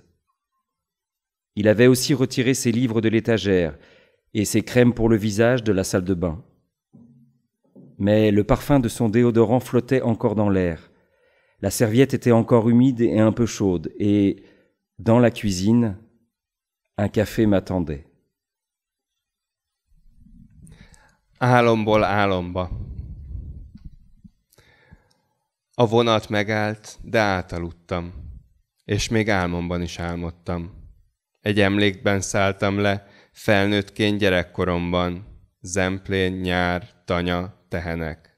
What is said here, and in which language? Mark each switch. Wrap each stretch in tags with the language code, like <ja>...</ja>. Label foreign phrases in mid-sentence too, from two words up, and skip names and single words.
<fr>Il avait aussi retiré ses livres de l'étagère et ses crèmes pour le visage de la salle de bain. Mais le parfum de son déodorant flottait encore dans l'air. La serviette était encore humide et un peu chaude et, dans la cuisine, un café m'attendait.</fr> <hu>Álomból álomba. A vonat megállt, de átaludtam, és még álmomban is álmodtam. Egy emlékben szálltam le, felnőttként gyerekkoromban, Zemplén, nyár, tanya, tehenek.</hu>